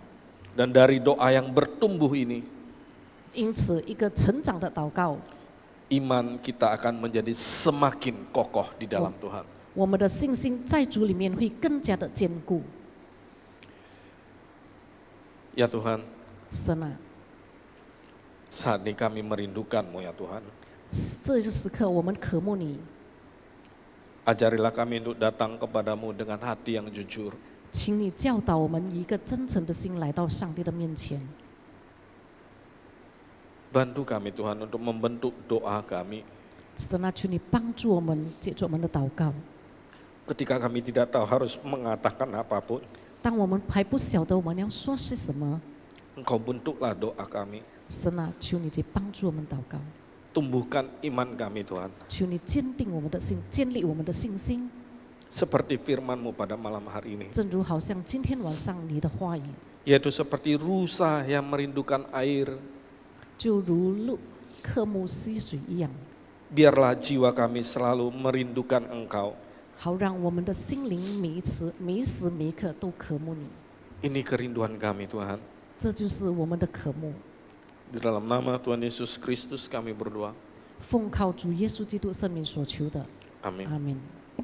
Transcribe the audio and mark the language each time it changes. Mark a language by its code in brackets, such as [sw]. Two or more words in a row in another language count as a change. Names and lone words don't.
[id] Dan dari doa yang bertumbuh ini, [zh] 因此，一个成长的祷告， [id] iman kita akan menjadi semakin kokoh di dalam Tuhan. [zh] 我们的信心在主里面会更加的坚固。 [id] Ya Tuhan, [zh] 神啊， [id] saat ini kami merindukan-Mu ya Tuhan. [zh] 这个时刻我们渴慕你， [id] Ajarilah kami untuk datang kepadamu dengan hati yang jujur. [zh] 请你教导我们以一个真诚的心来到上帝的面前， [id] Bantu kami Tuhan untuk membentuk doa kami. [zh] 神啊，求你帮助我们解决我们的祷告。 [id] Ketika kami tidak tahu harus mengatakan apapun, [zh] 当我们还不晓得我们要说些什么， [id] Engkau bentuklah doa kami. [zh] 神啊，求你去帮助我们祷告， [id] Tumbuhkan iman kami Tuhan. [zh] 求你坚定我们的心，建立我们的信心， [id] Seperti firman-Mu pada malam hari ini. [zh] 正如好像今天晚上你的话语， [id] Yaitu seperti rusa yang merindukan air. [zh] 就如渴慕溪水一样， [id] Biarlah jiwa kami selalu merindukan Engkau. [zh] 好让我们的心灵每一时每一刻都渴慕你。 [id] Ini kerinduan kami Tuhan. [zh] 这就是我们的渴慕。 [id] Di dalam nama Tuhan Yesus Kristus kami berdoa. [zh] 奉靠主耶稣基督圣名所求的， [id] Amin. [zh] 阿门。